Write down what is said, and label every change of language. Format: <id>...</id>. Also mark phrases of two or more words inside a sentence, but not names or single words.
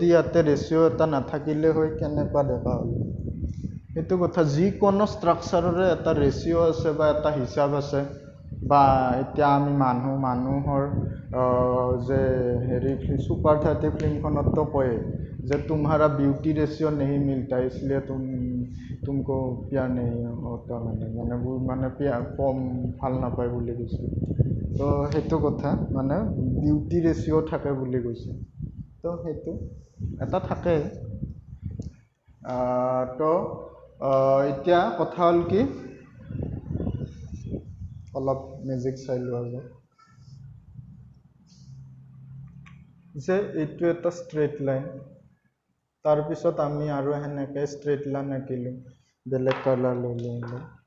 <as>ইয়াতে ৰেচিঅ' এটা নাথাকিলে হয় কেনেকুৱা দেখা হ'ল সেইটো কথা যিকোনো ষ্ট্ৰাকচাৰৰে এটা ৰেচিঅ' আছে বা এটা হিচাপ আছে বা এতিয়া আমি মানুহৰ যে হেৰি সুপাৰ 30 ফিল্মখনতো কয় যে</as> <hi>तुम्हारा ब्यूटी रेशियो नहीं मिलता इसलिए तुमको प्यार नहीं होता</hi> <as>মানে কম ভাল নাপায় বুলি কৈছে তো সেইটো কথা মানে</as> <en>beauty ratio'</en> <as>থাকে বুলি কৈছে তো সেইটো এটা থাকে তো এতিয়া কথা হ'ল কি অলপ মিউজিক চাই লোৱা যায় যে এইটো এটা</as> <en>straight line</en> <as>তাৰপিছত আমি আৰু সেনেকৈ</as> <en>straight line</en> <as>আঁকিলোঁ বেলেগ কালাৰ লৈ লৈ</as>